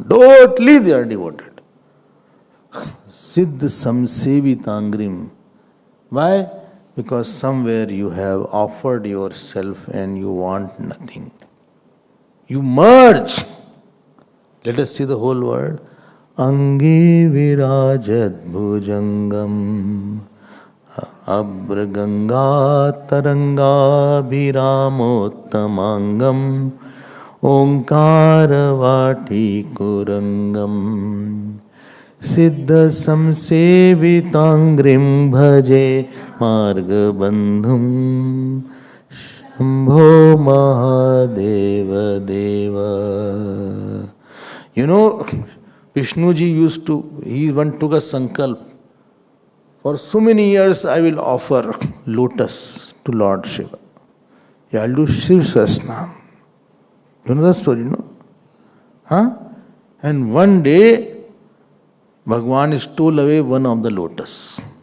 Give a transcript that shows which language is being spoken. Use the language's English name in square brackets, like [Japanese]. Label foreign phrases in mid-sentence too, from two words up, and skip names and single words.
[English] Totally they are devoted. [Sanskrit] सिद्ध संसेविताङ्घ्रिम्. [English] Why? Because somewhere you have offered yourself and you want nothing. You merge. Let us see the whole word. [Sanskrit] अङ्गे विराजत् भुजङ्गम् अभ्रगङ्गा तरङ्ग अभिरामोत्तमाङ्गम् ओङ्कारवाटी कुरङ्गम् सिद्ध संसेविताङ्घ्रिम् भजे मार्गबन्धुम् शम्भो महादेव देव. [English] You know, Vishnuji he one took a sankalp. For so many years I will offer lotus to Lord Shiva. Yeah, I'll do Shiv Sasnam. You know the story, no? And one day, Bhagwan stole away one of the lotus.